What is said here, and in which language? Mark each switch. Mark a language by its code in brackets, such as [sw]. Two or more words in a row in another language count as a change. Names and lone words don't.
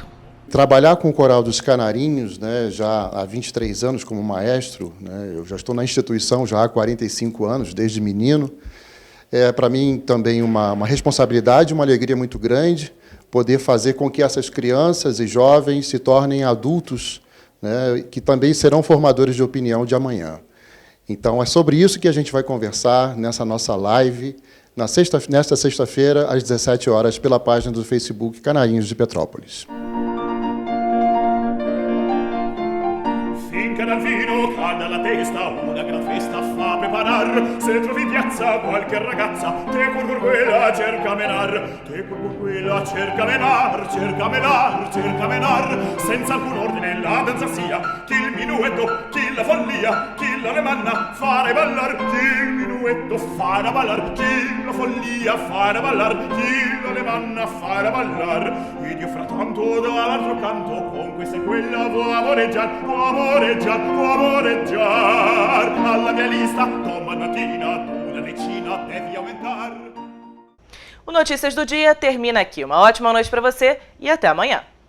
[pt] Trabalhar com o Coral dos Canarinhos, né, já há 23 anos como maestro, né, eu já estou na instituição já há 45 anos, desde menino, é para mim também uma responsabilidade, uma alegria muito grande, poder fazer com que essas crianças e jovens se tornem adultos, né, que também serão formadores de opinião de amanhã. Então, é sobre isso que a gente vai conversar nessa nossa live, nesta sexta-feira, às 17 horas, pela página do Facebook Canarinhos de Petrópolis. [it] Finché dal vino calda la testa, una gran festa fa preparar. Se trovi in piazza qualche ragazza, te quella cerca menar, te quella cerca menar, cerca menar, cerca menar. Senza alcun ordine la danza sia, chi il minuetto, chi la follia, chi l'alemanna fare ballar, chi il minuetto fare ballar, chi la follia fare ballar, chi l'alemanna fare ballar. Ed io frattanto dall'altro canto, con questa e quella vuoi amoreggiar, vuoi amoreggiar, vuoi amoreggiar. Alla mia lista, domattina, una decina devi aumentar. [pt] O Notícias do Dia termina aqui. Uma ótima noite para você e até amanhã.